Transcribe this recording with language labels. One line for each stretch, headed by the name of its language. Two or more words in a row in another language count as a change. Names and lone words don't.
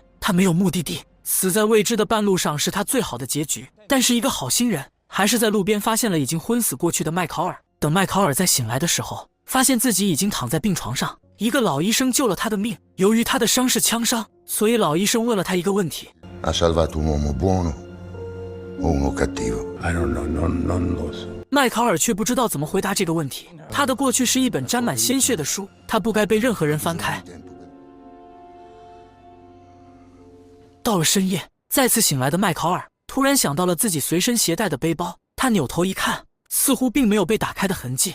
Chinese: 他没有目的地，死在未知的半路上是他最好的结局。但是一个好心人还是在路边发现了已经昏死过去的麦考尔。等麦考尔在醒来的时候，发现自己已经躺在病床上，一个老医生救了他的命。由于他的伤是枪伤，所以老医生问了他一个问题
Italian: Ha salvato un uomo buono o uno cattivo?
English: I don't know,
Italian: non lo so.
Chinese: 麦考尔却不知道怎么回答这个问题。他的过去是一本沾满鲜血的书，他不该被任何人翻开。到了深夜，再次醒来的麦考尔突然想到了自己随身携带的背包，他扭头一看，似乎并没有被打开的痕迹。